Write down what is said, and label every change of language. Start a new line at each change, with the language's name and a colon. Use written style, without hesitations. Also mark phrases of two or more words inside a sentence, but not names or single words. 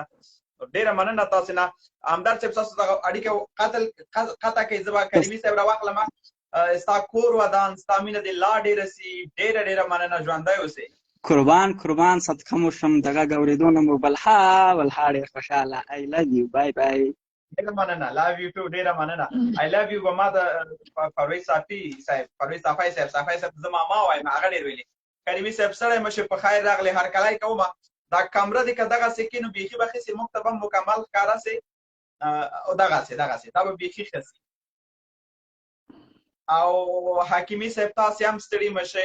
Pashto: ډېره مننه تاسې نه. همدرد صاحب ستاسو دغه اړیکه قطع کوي. زه به کریمي صاحب راواخلم. ستا کور ودان ستا مینه دې لا ډېره سي. ډېره مننه. ژوندی اوسئ. قربان صدقه مو شم. د غږ اورېدو نه مو بلها ډېر خوشحاله.
English: I love you. bye bye.
Pashto: ډېره مننه.
English: love you too.
Pashto: ډېره مننه.
English: I love you.
Pashto: ما د پرویز صافی صاحب زه ماما وایم هغه ډېر ویلي. کریمي صاحب سړی مشه په خیر راغلی. هرکلی کومه دا کمره دې که دغسې کښې نو بیخي به ښه سي. موږ ته به مکمل ښکاره سي او دغسې دا به بیخي ښه سي. او حکیمي صاحب تاسې هم ستړي مه شئ.